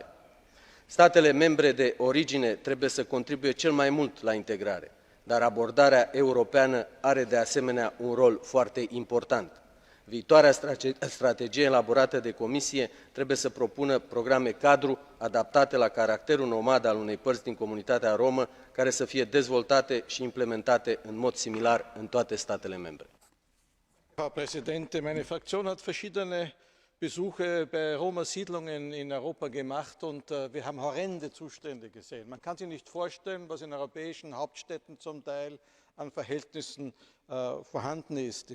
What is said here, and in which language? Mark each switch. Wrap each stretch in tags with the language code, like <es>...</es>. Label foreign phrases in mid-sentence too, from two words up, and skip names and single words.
<ro>Statele membre de origine trebuie să contribuie cel mai mult la integrare, dar abordarea europeană are de asemenea un rol foarte important. Viitoarea strategie elaborată de Comisie trebuie să propună programe cadru adaptate la caracterul nomad al unei părți din comunitatea romă, care să fie dezvoltate și implementate în mod similar în toate statele membre.</ro> <de>Frau Präsidentin, meine Fraktion hat verschiedene Besuche bei Roma-Siedlungen in Europa gemacht und wir haben horrende Zustände gesehen. Man kann sich nicht vorstellen, was in europäischen Hauptstädten zum Teil an Verhältnissen vorhanden ist.</de>